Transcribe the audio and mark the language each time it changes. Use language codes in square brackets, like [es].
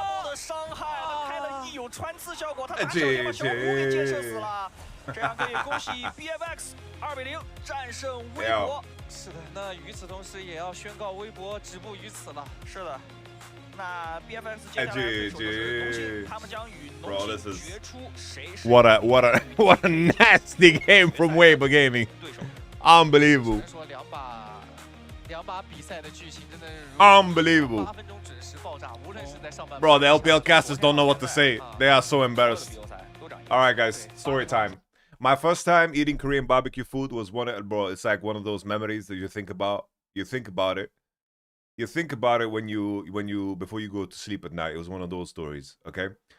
[zh] 的伤害，开了一有穿刺效果，他拿手剑把小虎给建设死了。这样可以恭喜 BFX 2-0战胜微博。是的，那与此同时也要宣告微博止步于此了。是的，那 BFX 接下来对手是农信，他们将与农信决出谁是 [en] What a nasty game from Weibo Gaming. Unbelievable. [zh] 说两把比赛的剧情真的是 [en] unbelievable. [zh] 8分钟准时爆炸，无论是在上半 [en] Bro, the LPL casters don't know what to say. They are so embarrassed. All right, guys, story time. My first time eating Korean barbecue food was bro, it's like one of those memories that you think about. You think about it. You think about it when you before you go to sleep at night. It was one of those stories, okay?